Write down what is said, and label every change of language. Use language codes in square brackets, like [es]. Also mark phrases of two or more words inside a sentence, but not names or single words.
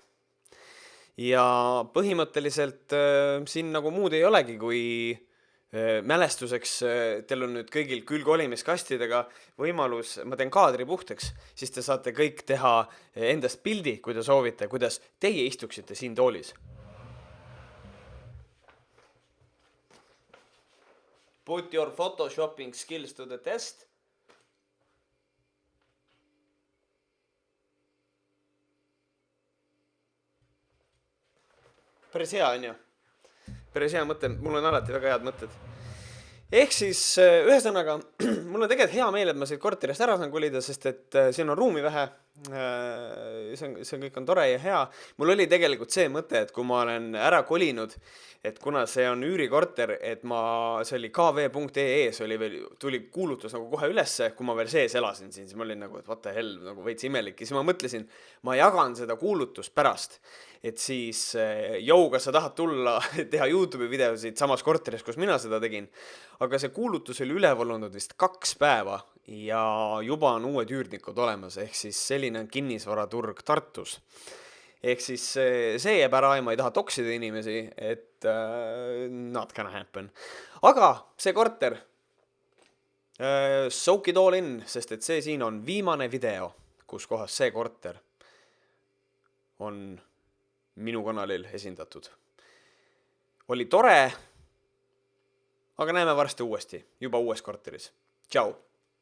[et] Ja põhimõtteliselt siin nagu muud ei olegi, kui mälestuseks teil on nüüd kõigil külgolimiskastidega võimalus, ma teen kaadri puhtaks, siis te saate kõik teha endast pildi, kui te soovite, kuidas teie istuksite siin toolis. [en] Put your photoshopping skills to the test. [et] Päris hea, on ju? Päris hea mõte, mul on alati väga head mõtted. Ehk siis ühesõnaga, mul on tegelikult hea meel, et ma siit korterist ära saan kolida, sest et siin on ruumi vähe, see kõik on tore ja hea. Mul oli tegelikult see mõte, et kui ma olen ära kolinud, et kuna see on üürikorter, et see oli kv.ee, tuli kuulutus nagu kohe ülesse, kui ma veel sees elasin siin, siis ma olin nagu, et [en] what the hell, [et] nagu veits imelik. Ja siis ma mõtlesin, ma jagan seda kuulutust pärast, et siis kas sa tahad tulla teha YouTube'i videosid samas korteris, kus mina seda tegin. Aga see kuulutus oli üleval olnud vist 2 päeva ja juba on uued üürnikud olemas, ehk siis selline kinnisvaraturg Tartus. Ehk siis see jääb ära ja ma ei taha toksida inimesi, et [en] not gonna happen. [et] Aga see korter, [en] soak it all in, [et] sest et see siin on viimane video, kus kohas see korter on minu kanalil esindatud. Oli tore, aga näeme varsti uuesti, juba uues korteris. Tšau!